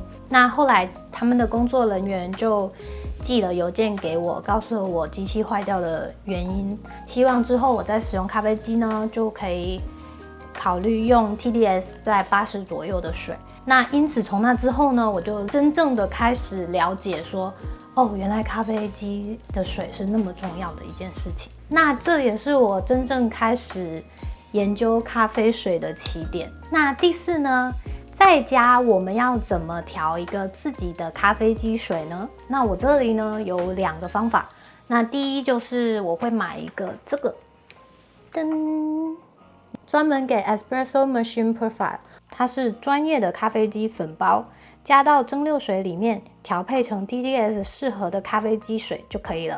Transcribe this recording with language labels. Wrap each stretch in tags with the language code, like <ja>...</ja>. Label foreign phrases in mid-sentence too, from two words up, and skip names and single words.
<zh>那後來他們的工作人員就寄了郵件給我，告訴我機器壞掉的原因，希望之後我在使用咖啡機呢，就可以考慮用 TDS 在80左右的水。那因此從那之後呢，我就真正的開始了解說， 哦，原來咖啡機的水是那麼重要的一件事情。那這也是我真正開始研究咖啡水的起點。那第四呢，在家我們要怎麼調一個自己的咖啡機水呢？那我這裡呢有2個方法。那第一就是我會買一個這個，噔，專門給</zh> <en>Espresso Machine Profile，</en> <zh>它是專業的咖啡機粉包。加到蒸餾水裡面，調配成 TDS 適合的咖啡機水就可以了。</zh>